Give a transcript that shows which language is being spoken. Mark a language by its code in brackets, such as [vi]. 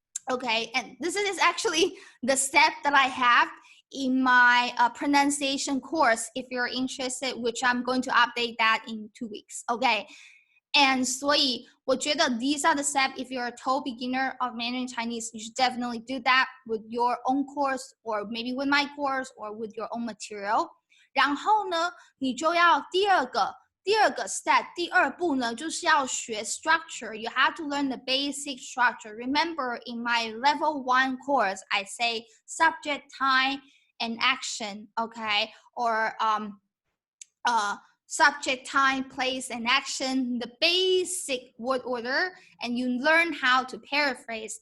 [en] Okay, and this is actually the step that I have in my pronunciation course, if you're interested, which I'm going to update that in 2 weeks. Okay, and [zh] 所以我觉得 [en] these are the steps. If you're a total beginner of Mandarin Chinese, you should definitely do that with your own course, or maybe with my course, or with your own material. [zh] 然后呢，你就要第二个 step, 第二步呢，就是要学 structure. [en] You have to learn the basic structure. Remember, in my level 1 course, I say subject, time, and action, okay? Or subject, time, place, and action, the basic word order, and you learn how to paraphrase.